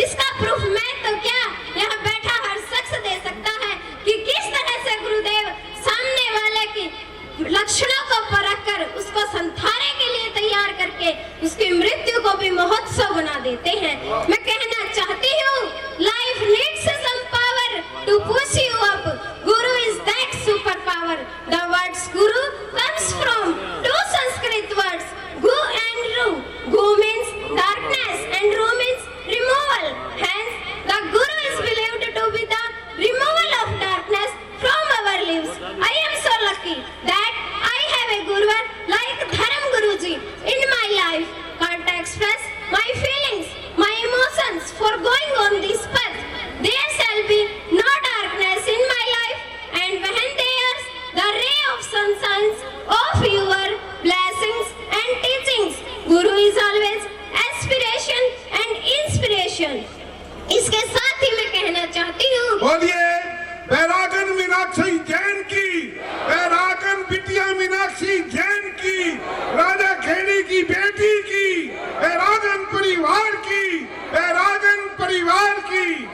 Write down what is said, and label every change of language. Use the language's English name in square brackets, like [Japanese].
[Hindi] इसका प्रूफ मैं तो क्या यहाँ बैठा हर शख्स दे सकता है कि किस तरह से गुरुदेव सामने वाले की लक्षणों को परख कर उसको संथारे के लिए तैयार करके उसकी मृत्यु को भी महोत्सव बना देते हैं। मैं कहना चाहती हूँ, [English] Life needs some power to push you up, guru is that super power. The words guru comes from two Sanskrit words, gu and ru. Gu means darkness and ru means removal. Hence, the guru is believed to be the removal of darkness from our lives. I am so lucky that I have a guru like Dharam Guruji in my life. Can't express my feelings, my emotions for going on this path. There shall be no darkness in my life, and when there's the ray of sunshine of your blessings and teachings, Guru is always aspiration and inspiration. [Hindi] इसके साथ ही मैं कहना चाहती हूँ, बोलिए बैरागन मीनाक्षी जैन की, बैरागन बिटिया मीनाक्षी जैन की, राजा खेड़ी की बेटी की, बैरागन परिवार की, बैरागन परिवार की।